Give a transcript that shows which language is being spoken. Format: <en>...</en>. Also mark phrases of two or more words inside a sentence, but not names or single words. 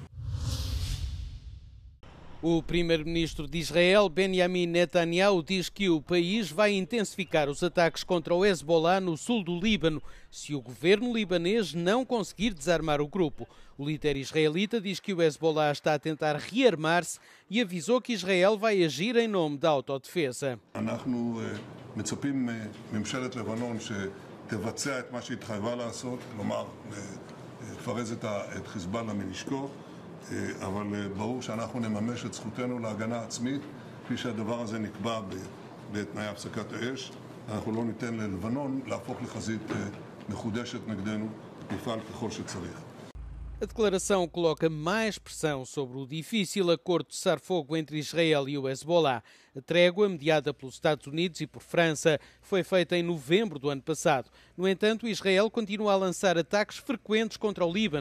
<pt>O primeiro-ministro de Israel, Benjamin Netanyahu, diz que o país vai intensificar os ataques contra o Hezbollah no sul do Líbano, se o governo libanês não conseguir desarmar o grupo. O líder israelita diz que o Hezbollah está a tentar rearmar-se e avisou que Israel vai agir em nome da autodefesa.</pt> <he>תבצע את מה שהתחייבה לעשות, כלומר, לפרז את חיזבאללה מנשקו, אבל ברור שאנחנו נממש את זכותנו להגנה עצמית, כפי שהדבר הזה נקבע בתנאי הפסקת האש. אנחנו לא ניתן ללבנון להפוך לחזית מחודשת נגדנו, נפעל ככל שצריך.</he> <pt>A declaração coloca mais pressão sobre o difícil acordo de cessar-fogo entre Israel e o Hezbollah. A trégua, mediada pelos Estados Unidos e por França, foi feita em novembro do ano passado. No entanto, Israel continua a lançar ataques frequentes contra o Líbano.</pt>